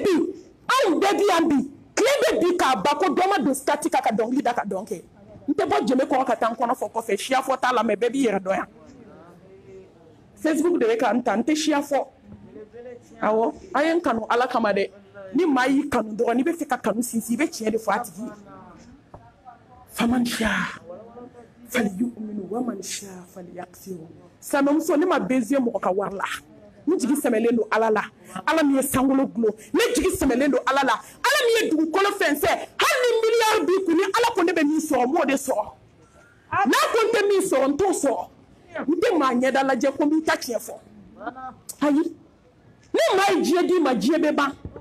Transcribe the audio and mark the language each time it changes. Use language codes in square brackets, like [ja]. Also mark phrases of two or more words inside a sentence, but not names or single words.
[bm] bi anw bɛɛ bi yan bi tile bɛ bi k'a ba ko dɔ ma don stati ka dɔnkili da ka dɔn kɛ n tɛ bɔ jɛmɛ kɔrɔ ka taa n kɔnɔ fɔ kɔfɛ siya fɔ t'a la mɛ bɛɛ b'i yɛrɛ dɔn yan Facebook de bɛ ka n ta n tɛ siya fɔ awɔ an ye n kanu ala kama dɛ ni maa y'i kanu dɔrɔn n'i bɛ fɛ ka kanu sinsin i bɛ tiɲɛ de fɔ a tigi ye [ar] فمن شاء فليؤمن ومن شاء فليكفر. [bm] Silamɛmuso ne ma bɛnziye mɔgɔ ka wari la ne jigi sɛmɛlen don ala la ala min ye sankolo gulo ne jigi sɛmɛlen don ala la ala min ye dugukolo fɛnsɛ hali ni miliyari b'i kun ni ala ko ne bɛ min sɔrɔ n b'o de sɔrɔ n'a ko n tɛ min sɔrɔ n t'o sɔrɔ n tɛ maa ɲɛda lajɛ ko n b'i ta tiɲɛ fɔ ayi ni maa ye diɲɛ d'i ma diɲɛ bɛ ban